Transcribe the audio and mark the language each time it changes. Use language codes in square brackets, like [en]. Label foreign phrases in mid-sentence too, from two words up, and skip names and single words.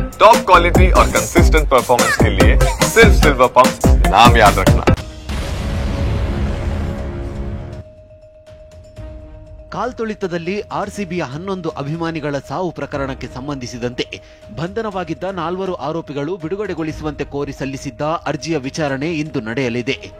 [en] top quality [hi] और [en] consistent performance [hi] के लिए सिर्फ सिल्वर पंप नाम याद रखना। [kn] ಕಾಲ್ತುಳಿತದಲ್ಲಿ ಆರ್ಸಿಬಿಯ 11 ಅಭಿಮಾನಿಗಳ ಸಾವು ಪ್ರಕರಣಕ್ಕೆ ಸಂಬಂಧಿಸಿದಂತೆ ಬಂಧನವಾಗಿದ್ದ 4 ಆರೋಪಿಗಳು ಬಿಡುಗಡೆಗೊಳಿಸುವಂತೆ ಕೋರಿ ಸಲ್ಲಿಸಿದ್ದ ಅರ್ಜಿಯ ವಿಚಾರಣೆ ಇಂದು ನಡೆಯಲಿದೆ.